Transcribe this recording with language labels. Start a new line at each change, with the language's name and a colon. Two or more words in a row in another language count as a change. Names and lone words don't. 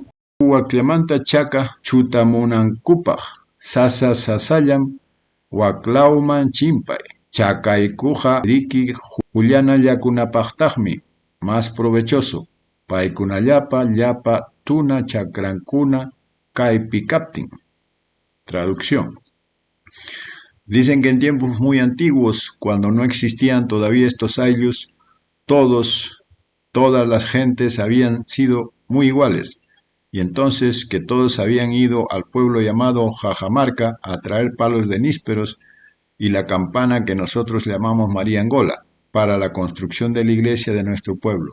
Quechua: Waklamanta chaka chutamunankupaq sasa sasallam waklawman chimpay. Chakaykuqa riki Julianallakunapaqtaqmi
Spanish: más provechoso.
Quechua: Paykunallapa llapa tuna chakrankuna kaypi kaptin.
Spanish: Traducción. Dicen que en tiempos muy antiguos, cuando no existían todavía estos ayllus, todas las gentes habían sido muy iguales, y entonces que todos habían ido al pueblo llamado Cajamarca a traer palos de nísperos, y la campana que nosotros llamamos María Angola, para la construcción de la iglesia de nuestro pueblo.